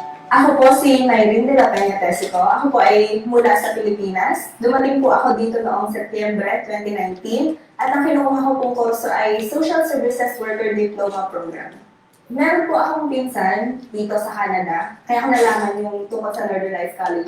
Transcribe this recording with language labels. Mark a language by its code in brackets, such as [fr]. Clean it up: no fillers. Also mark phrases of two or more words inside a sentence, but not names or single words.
[tl] Ako po si Nyrene de la Peña Tesico. Ako po ay mula sa Pilipinas. Dumating po ako dito noong Setyembre 2019 at ang kinukuha ko pong kurso ay Social Services Worker Diploma Program. Meron po akong pinsan dito sa Canada, kaya ako nalaman yung tungkol sa Northern Lights College.